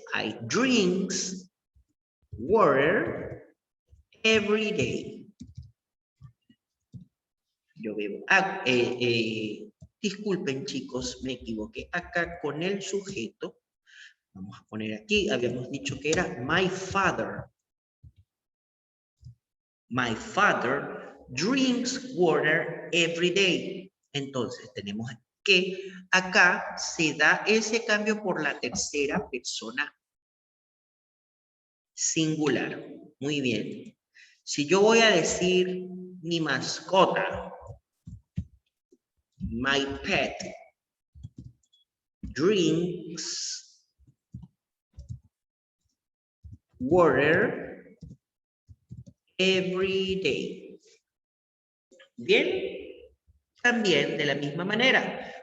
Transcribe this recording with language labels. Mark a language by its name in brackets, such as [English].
[English] I drinks water every day. [Spanish] Yo bebo agua. Disculpen, chicos, me equivoqué acá con el sujeto. Vamos a poner aquí, habíamos dicho que era [English] my father. My father drinks water every day. [Spanish] Entonces, tenemos que acá se da ese cambio por la tercera persona singular. Muy bien. Si yo voy a decir mi mascota, [English] my pet drinks water every day. [Spanish] Bien, también de la misma manera,